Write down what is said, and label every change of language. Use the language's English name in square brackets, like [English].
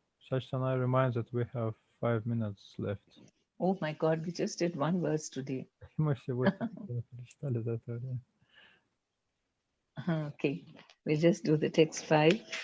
[English] Sachtanai reminds that we have 5 minutes left. Oh my God, we just did one verse today. [Russian] Мы всего прочитали за это время. [English] Okay, we'll just do the text 5.